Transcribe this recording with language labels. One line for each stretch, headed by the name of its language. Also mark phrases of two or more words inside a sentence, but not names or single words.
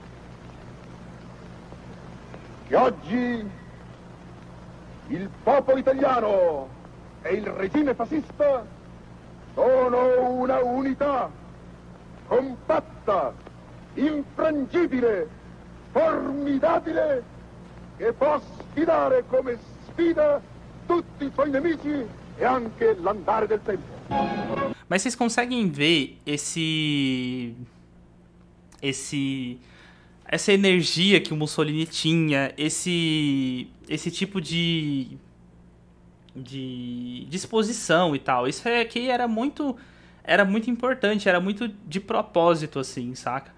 Italian: che oggi il popolo italiano e il regime fascista sono una unità compatta, infrangibile, formidabile, che può sfidare come sfida tutti i suoi nemici e anche l'andare del tempo.
Portuguese: Mas vocês conseguem ver essa energia que o Mussolini tinha, esse tipo de disposição e tal. Isso aqui era muito importante, era muito de propósito, assim, saca?